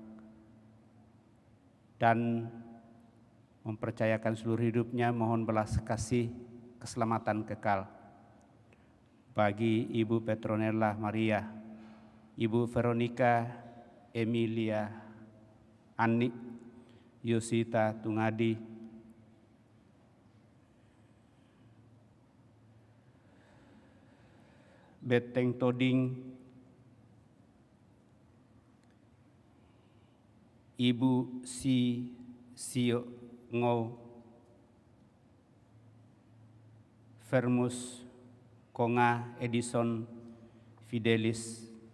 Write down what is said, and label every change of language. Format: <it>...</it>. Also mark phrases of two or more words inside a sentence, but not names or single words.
<id>dan mempercayakan seluruh hidupnya, mohon belas kasih keselamatan kekal bagi Ibu Petronella Maria, Ibu Veronica Emilia Ani, Yosita Tungadi, Beteng Toding, Ibu Si Sio Ngo, Fermus Konga Edison Fidelis,</id>